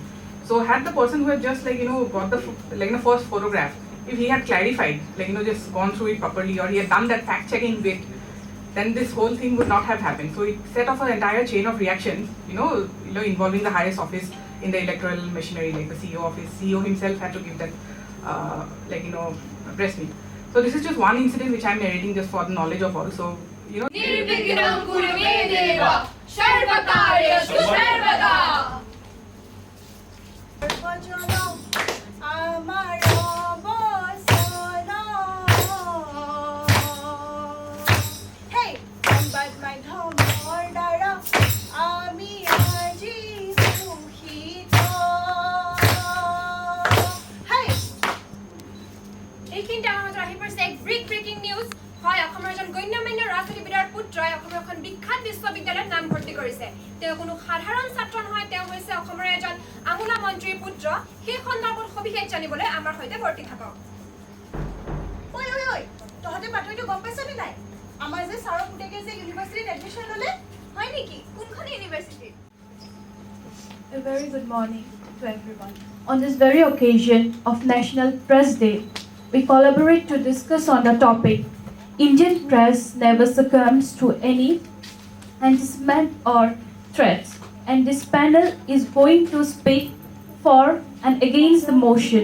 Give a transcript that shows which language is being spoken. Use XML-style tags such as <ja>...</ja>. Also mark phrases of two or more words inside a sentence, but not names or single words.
<en>So had the person who had just got the first photograph, if he had clarified, just gone through it properly, or he had done that fact checking bit, then this whole thing would not have happened. So it set off an entire chain of reactions, involving the highest office in the electoral machinery, like the CEO office. CEO himself had to give that, press meet. So this is just one incident which I'm narrating just for the knowledge of all. So,</en> <sa>निर्विघ्नं कुरुमे देव सर्वकार्यस्तु सर्वदा. Hey, but my dhamor dara, ami aji suhito.</sa> <en>Hey.</en> <as>এইখিনিতে আমাৰ মাজত আহি পৰিছে এক ব্ৰেকিং নিউজ হয় অসমৰ এজন গণ্যমান্য ৰাজনীতিবিদৰ পুত্ৰই অসমৰ এখন বিখ্যাত বিশ্ববিদ্যালয়ত নাম ভৰ্তি কৰিছে তেওঁ কোনো সাধাৰণ ছাত্ৰ নহয় তেওঁ হৈছে অসমৰ এজন আমোলা মন্ত্ৰীৰ পুত্ৰ সেই সন্দৰ্ভত সবিশেষ জানিবলৈ আমাৰ সৈতে ভৰ্তি থাকক ঐ তহঁতে বাতৰিটো গম পাইছনে নাই আমাৰ যে সাৰৰ পুতেকে যে ইউনিভাৰ্চিটিত এডমিশ্যন ল'লে হয় নেকি কোনখন ইউনিভাৰ্চিটি</as> <en>A very good morning to everyone. On this very occasion of National Press Day, we collaborate to discuss on the topic Indian press never succumbs to any harassment or threats, and this panel is going to speak for and against the motion.</en>